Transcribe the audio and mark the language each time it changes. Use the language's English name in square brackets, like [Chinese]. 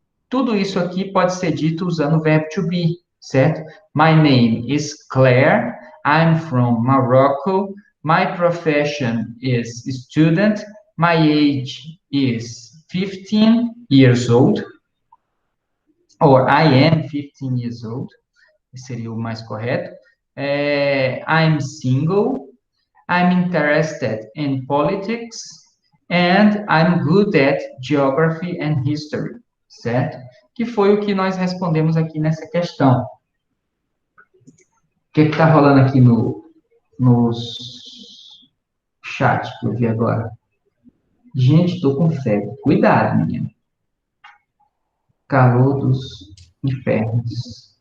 [Portuguese] Tudo isso aqui pode ser dito usando o verbo to be, certo? [English] My name is Claire, I'm from Morocco, my profession is student, my age is 15 years old, or I am 15 years old, [Portuguese] seria o mais correto. [English] I'm single, I'm interested in politics, and I'm good at geography and history, certo? [Portuguese] Que foi o que nós respondemos aqui nessa questão. O que está rolando aqui nos chat que eu vi agora? Gente, estou com febre. Cuidado, menino. Calor dos infernos.